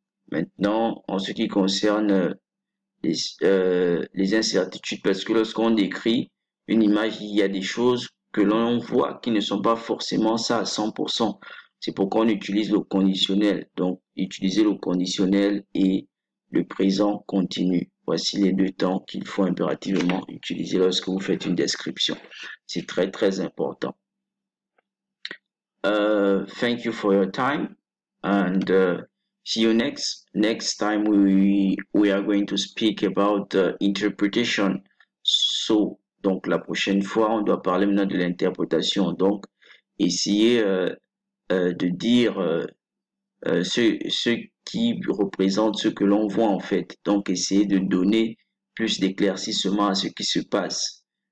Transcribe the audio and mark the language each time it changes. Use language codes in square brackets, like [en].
[fr] Maintenant, en ce qui concerne les incertitudes, parce que lorsqu'on décrit une image, il y a des choses que l'on voit qui ne sont pas forcément ça à 100%. C'est pourquoi on utilise le conditionnel. Donc, utiliser le conditionnel et le présent continu. Voici les deux temps qu'il faut impérativement utiliser lorsque vous faites une description. C'est très, très important. [en] Thank you for your time and see you next time. We are going to speak about interpretation. [fr] So, donc la prochaine fois, on doit parler maintenant de l'interprétation. Donc, essayer de dire ce qui représente ce que l'on voit en fait. Donc, essayer de donner plus d'éclaircissement à ce qui se passe.